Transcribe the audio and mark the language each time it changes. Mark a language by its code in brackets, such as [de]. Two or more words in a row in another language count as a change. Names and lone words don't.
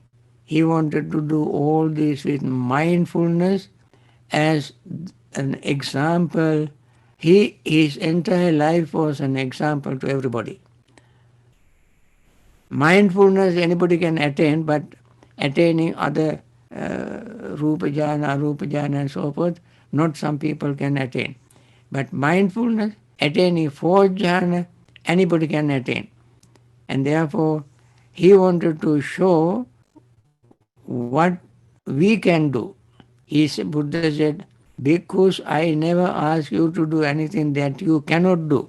[en] He wanted to do all this with mindfulness as an example. His entire life was an example to everybody. Mindfulness anybody can attain, but attaining other [pi] rupa jhana, arupa jhana [en] and so forth, not some people can attain. But mindfulness, attaining fourth jhana, anybody can attain. And therefore, he wanted to show what we can do. Buddha said, because I never ask you to do anything that you cannot do.